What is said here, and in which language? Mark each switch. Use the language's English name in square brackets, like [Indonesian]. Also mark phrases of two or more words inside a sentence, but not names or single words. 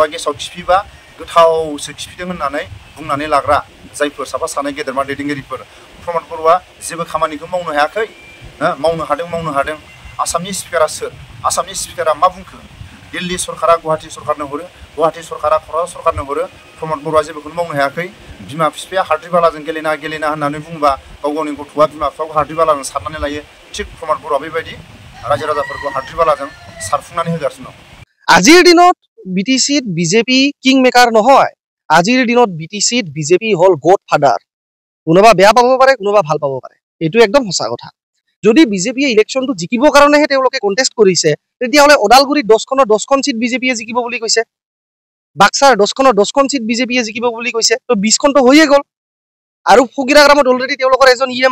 [Bodo] गेसाव खिफिबा गोथावसो खिफिदों होननानै बुंनानै लाग्रा जायफोर साफा सानै गेदेरमा दैदेनगिरिफोर प्रमोद बर'आ जेबो खामानिखौ मावनो हायाखै मावनो हादों आसामनि स्पिकारा सोर आसामनि स्पिकारा मा बुंखो दिल्ली सरकारा गुवाहाटि सरकारनो हरो गुवाहाटि सरकारा क'क्राझार सरकारनो हरो प्रमोद बर'आ जेबोखौनो मावनो हायाखै बिमा बिफाया हाद्रि बालाजों गेलेना होननानै बुङोबा गाव गावनि गथ'आ बिमा बिफाखौ हाद्रि बालाजों सारनानै लायो थिग प्रमोद बर'आ बेबायदि रायजो राजाफोरखौ हाद्रि बालाजों सारफुंनानै होगासिनो दं [Assamese] আজিৰ দিনত বিটিসিত বিজেপি [English] king maker [Assamese] নহয় আজিৰ দিনত বিটিসিত বিজেপি হল [English] god father [Assamese] কোনোবা বেয়া পাব পাৰে কোনোবা ভাল পাব পাৰে এইটো একদম সঁচা কথা যদি বিজেপিয়ে ইলেকশ্যনটো জিকিবৰ কাৰণেহে তেওঁলোকে কণ্টেষ্ট কৰিছে তেতিয়াহ'লে ওদালগুৰিত 10খন সিট বিজেপিয়ে জিকিব বুলি কৈছে বাক্সাৰ 10খন সিট বিজেপিয়ে জিকিব বুলি কৈছে তো 20খনটো হৈয়ে গ'ল আৰু ফকিৰাগ্ৰামত অলৰেডি তেওঁলোকৰ এজন ইএম